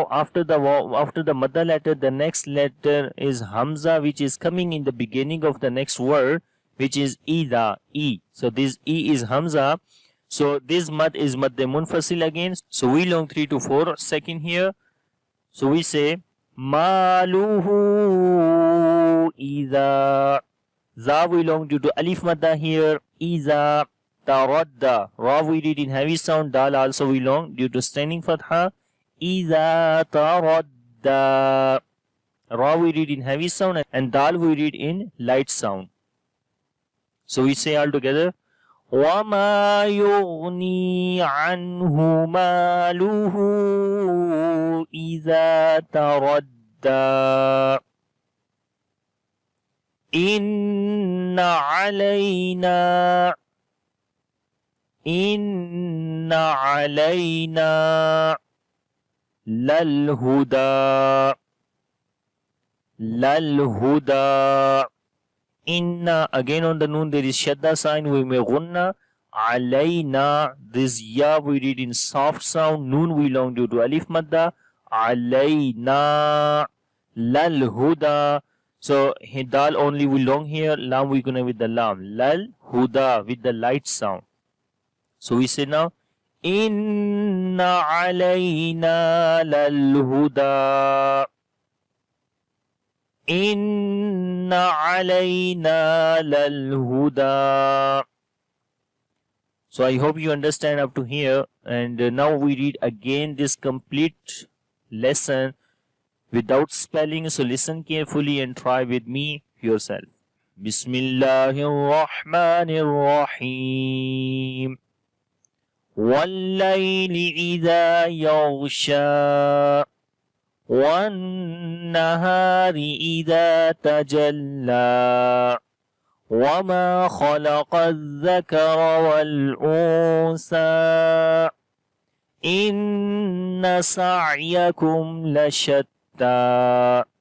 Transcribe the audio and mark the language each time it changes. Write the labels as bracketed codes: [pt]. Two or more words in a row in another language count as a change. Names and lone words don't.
[en] After the madda letter, the next letter is hamza, which is coming in the beginning of the next word. which is ida, e. So this e is hamza. So this mad is [ar] مد منفصل [en] again. So we long 3 to 4 second here. So we say [ar] مَالُهُ إِذَا. [en] Za we long due to alif madda here. [ar] إِذَا تَرَدَّى. [en] Ra we read in heavy sound. Dal also we long due to standing fatha. [ar] إِذَا تَرَدَّى. [en] Ra we read in heavy sound and dal we read in light sound. So we say all together. [ar] وَمَا يُغْنِي عَنْهُ مَالُهُ إِذَا تَرَدَّى إِنَّ عَلَيْنَا لَلْهُدَى Inna, [en] again on the noon there is shadda sign, we may gunna. Alayna, this ya we read in soft sound, noon we long due to alif madda. [ar] عَلَيْنَا لَلْهُدَى. [en] So dal only we long here, lam we gonna with the lam. [ar] لَلْهُدَى [en] with the light sound. So we say now [ar] إِنَّ عَلَيْنَا لَلْهُدَى. إِنَّ عَلَيْنَا لَلْهُدَى. [en] So I hope you understand up to here, and now we read again this complete lesson without spelling. So listen carefully and try with me yourself. [ar] بِسْمِ اللَّهِ الرَّحْمَٰنِ الرَّحِيمِ. وَاللَّيْلِ إِذَا يَغْشَى. وَالنَّهَارِ إِذَا تَجَلَّى وَمَا خَلَقَ الذَّكَرَ وَالْأُنثَى إِنَّ سَعْيَكُمْ لَشَتَّى